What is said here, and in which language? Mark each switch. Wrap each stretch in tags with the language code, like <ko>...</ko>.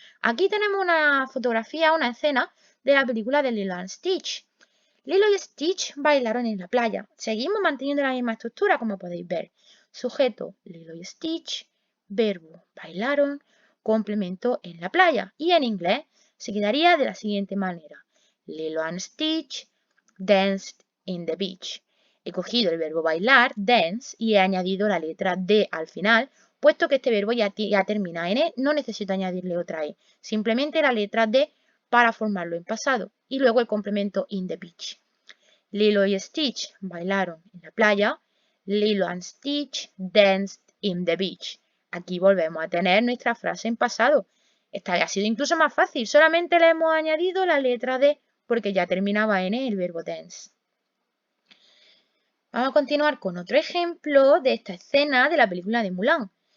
<es>Aquí tenemos una fotografía, una escena de la película de Lilo and Stitch. Lilo y Stitch bailaron en la playa. Seguimos manteniendo la misma estructura, como podéis ver. Sujeto, Lilo y Stitch. Verbo, bailaron. Complemento, en la playa. Y en inglés se quedaría de la siguiente manera.</es> <en>Lilo and Stitch danced in the beach.</en> <es>He cogido el verbo bailar, dance, y he añadido la letra D al final, puesto que este verbo ya termina en E, no necesito añadirle otra E. Simplemente la letra D para formarlo en pasado. Y luego el complemento</es> <en>in the beach.</en> <es>Lilo y Stitch bailaron en la playa.</es> <en>Lilo and Stitch danced in the beach.</en> <es>Aquí volvemos a tener nuestra frase en pasado. Esta ha sido incluso más fácil. Solamente le hemos añadido la letra D porque ya terminaba en el verbo dance. Vamos a continuar con otro ejemplo de esta escena de la película de Mulan.</es>